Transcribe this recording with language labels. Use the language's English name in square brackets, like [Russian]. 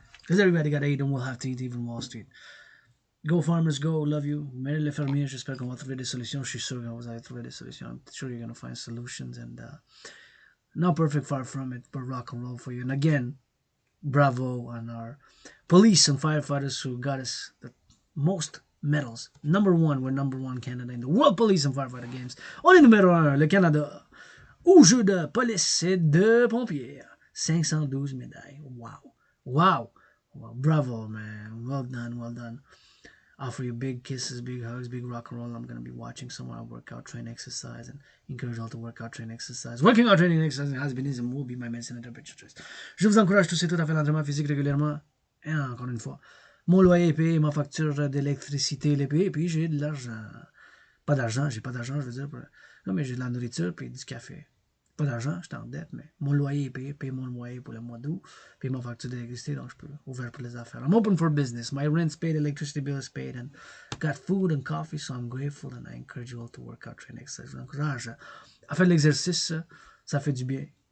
[English] Because everybody got to eat and we'll have to eat even Wall Street. Go farmers, go, love you. [French] Mary les fermiers, j'espère qu'on va trouver des solutions. Je suis sûr que vous allez trouver des solutions. [English] I'm sure you're going to find solutions, and not perfect, far from it, but rock and roll for you. And again, bravo on our police and firefighters who got us the most medals. Number one, we're number one Canada in the World Police and Firefighter Games. [French] On est numéro 1, le Canada, au jeu de police et de pompiers. 512 médailles. Wow. Wow. Wow. [English] Bravo, man. Well done, well done. Offer you big kisses, big hugs, big rock and roll. I'm going to be watching some of our workout, train, exercise, and encourage all to workout, train, exercise. Working out, training, exercise has been, is, and will be my medicine and temperature choice. [French] Je vous encourage tous et toutes à faire l'entraînement physique régulièrement. Et encore une fois, mon loyer est payé, ma facture d'électricité est payée, puis j'ai de l'argent. Pas d'argent, j'ai pas d'argent, je veux dire. Non, mais j'ai de la nourriture, puis du café. Pas d'argent, j'étais en dette, mais mon loyer est payé, paye mon loyer pour le mois d'août, paye ma facture d'électricité, donc je peux ouvrir pour les affaires. [English] I'm open for business. My rent's paid, electricity bill is paid, and got food and coffee, so I'm grateful, and I encourage you all to work out, train, exercise. [French] Je vous encourage En fait, l'exercice, ça fait du bien.